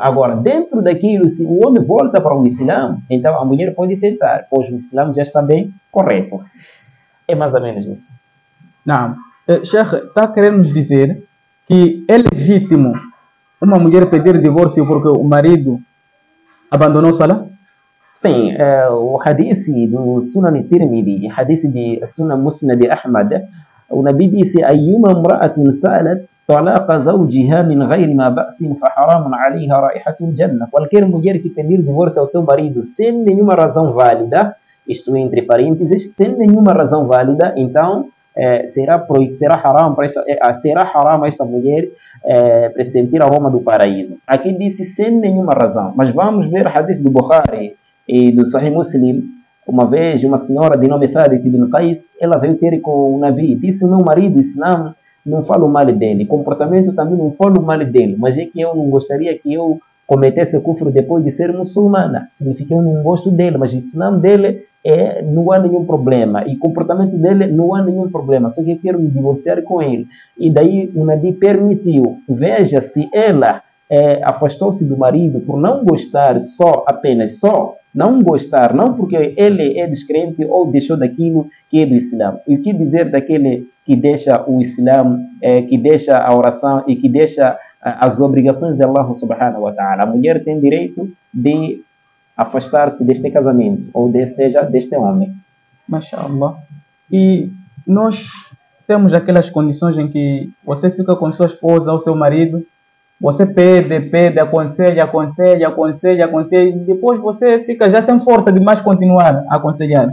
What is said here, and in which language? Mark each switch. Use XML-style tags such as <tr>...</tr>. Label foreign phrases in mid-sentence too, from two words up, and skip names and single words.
<pt>Agora, dentro daquilo, se o homem volta para o Islã, então a mulher pode sentar, pois o Islã já está bem correto. É mais ou menos isso. Não. Sheikh, está querendo nos dizer que é legítimo uma mulher pedir divórcio porque o marido abandonou Salah? Sim, o hadith do Sunan Tirmidhi, hadith de Sunan Musnad Ahmad, O Nabi disse:</pt> <ar>"أيما امرأة سألت طلاق زوجها من غير ما بأس فحرام عليها رائحة الجنة."</ar> <pt>Qualquer mulher que pedir divórcio ao seu marido sem nenhuma razão válida, isto entre parênteses, sem nenhuma razão válida, então será haram para esta mulher pressentir a aroma do paraíso. Aqui disse sem nenhuma razão, mas vamos ver o hadith do Bukhari e do Sahih Muslim. Uma vez, uma senhora de nome Thabit ibn Qais, ela veio ter com o Nabi, disse: "O meu marido, Islam, não falo mal dele, comportamento também não falo mal dele, mas é que eu não gostaria que eu cometesse kufr depois de ser muçulmana. Significa que eu não gosto dele, mas o Islam dele não há nenhum problema, e o comportamento dele não há nenhum problema, só que eu quero me divorciar com ele." E daí o Nabi permitiu. Veja, se ela afastou-se do marido por não gostar, apenas não gostar, não porque ele é descrente ou deixou daquilo que é do Islã. E o que dizer daquele que deixa o Islã, que deixa a oração e que deixa as obrigações de Allah</pt> <ar>سبحانه وتعالى?</ar> <pt>A mulher tem direito de afastar-se deste casamento, ou seja, deste homem. Mashallah. E nós temos aquelas condições em que você fica com sua esposa ou seu marido, você pede, aconselha, e depois você fica já sem força de mais continuar a aconselhar.</pt>